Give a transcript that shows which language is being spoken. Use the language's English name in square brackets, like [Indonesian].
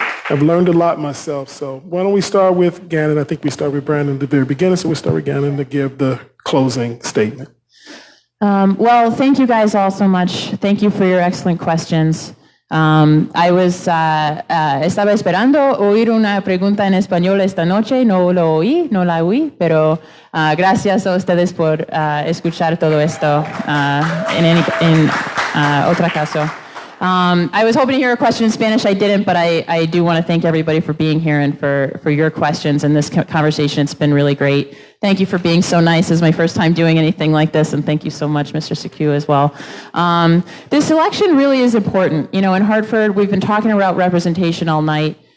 [English] I've learned a lot myself, so why don't we start with Gannon? I think we start with Brandon at the very beginning, so we'll start with Gannon to give the closing statement. Well, thank you guys all so much. Thank you for your excellent questions. [Spanish] Estaba esperando oír una pregunta en español esta noche, no la oí, pero gracias a ustedes por escuchar todo esto en otro caso. [English] I was hoping to hear a question in Spanish. I didn't, but I do want to thank everybody for being here and for your questions and this conversation. It's been really great. Thank you for being so nice. This is my first time doing anything like this, and thank you so much, Mr. Sekou, as well. This election really is important. In Hartford, we've been talking about representation all night.